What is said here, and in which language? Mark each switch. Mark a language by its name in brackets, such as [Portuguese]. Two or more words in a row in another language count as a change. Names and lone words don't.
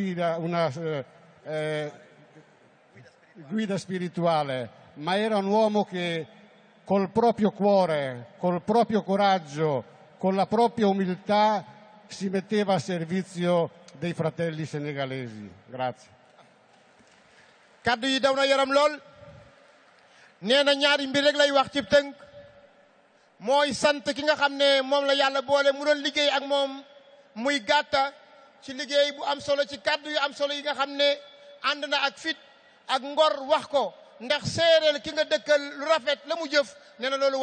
[Italian] guida spirituale, ma era un uomo che col proprio cuore, col proprio coraggio, con la propria umiltà si metteva a servizio dei fratelli senegalesi. Grazie. [Wolof] kaddu yi daw na yaram lool nee na ñaari mbir rek lay wax ci tënk mooy sant ki nga xam ne moom la yàlla boole mu doon liggéey ak moom muy gàtta ci liggéey bu am solo ci kaddu yu am solo yi nga xam ne ànd na ak fit ak ngor wax ko ndax séeréel ki nga dëkkal lu rafet la mu jëf nee na loolu